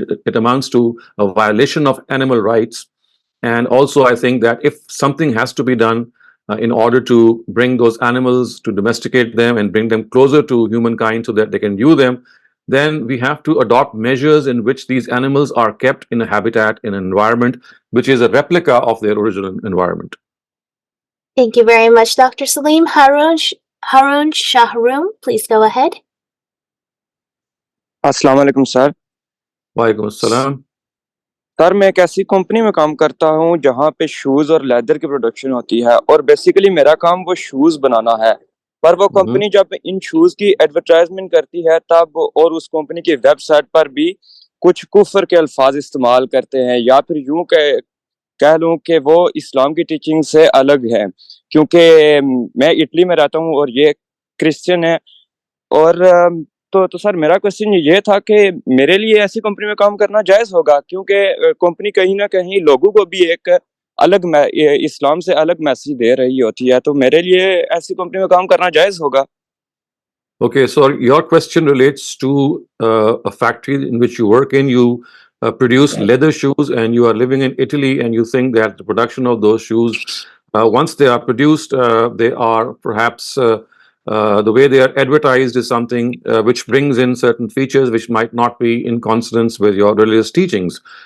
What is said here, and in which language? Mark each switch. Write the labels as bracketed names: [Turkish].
[English] It amounts to a violation of animal rights. And also, I think that if something has to be done in order to bring those animals, to domesticate them and bring them closer to humankind so that they can view them, then we have to adopt measures in which these animals are kept in a habitat, in an environment which is a replica of their original environment. Thank you very much, Dr. Saleem. Harun Shahroom, please go ahead. [Hindi] अस्सलाम वालेकुम sir. वालेकुम अस्सलाम। Sir, मैं एक ऐसी company में काम करता हूँ जहाँ पे शूज़ और लेदर की प्रोडक्शन होती है, और बेसिकली मेरा काम वो शूज़ बनाना है। पर वो कंपनी जब इन शूज़ की एडवर्टाइजमेंट करती है तब, और उस कंपनी की वेबसाइट पर भी कुछ कुफ्र के अल्फाज इस्तेमाल करते हैं, या फिर यूं कह लूँ कि वो इस्लाम की टीचिंग से अलग है। क्योंकि मैं इटली में रहता हूँ और ये क्रिश्चियन है। और तो सर, मेरा क्वेश्चन ये था कि मेरे लिए ऐसी कंपनी में काम करना जायज़ होगा, क्योंकि कंपनी कहीं ना कहीं लोगों को भी एक अलग इस्लाम से अलग मैसेज दे रही होती है, तो मेरे लिए ऐसी कंपनी में काम करना जायज़ होगा? [English] Okay, so your question relates to a factory in which you work in. You produce leather shoes, and you are living in Italy, and you think that the production of those shoes, once they are produced, they are perhaps the way they are advertised is something which brings in certain features which might not be in consonance with your religious teachings.